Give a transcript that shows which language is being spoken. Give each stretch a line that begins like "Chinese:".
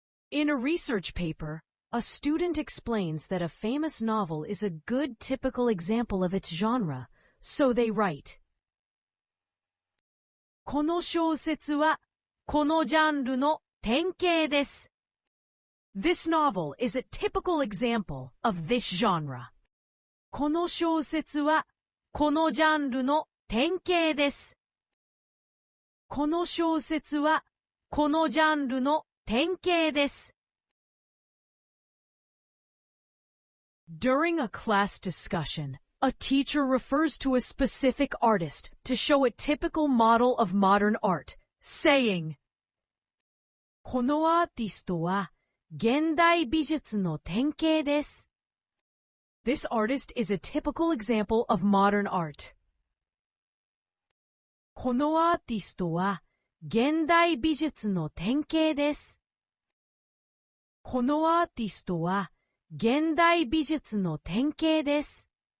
English: In a research paper, a student explains that a famous novel is a good typical example of its genre, so they write,
Japanese: この小説はこのジャンルの典型です.
English: This novel is a typical example of this genre.
Japanese: この小説はこのジャンルの典型です. この小説はこのジャンルの典型です.
English: During a class discussion, a teacher refers to a specific artist to show a typical model of modern art, saying,
Japanese: このアーティストは現代美術の典型です.
English: This artist is a typical example of modern art.
Japanese: このアーティストは現代美術の典型です. このアーティストは現代美術の典型です.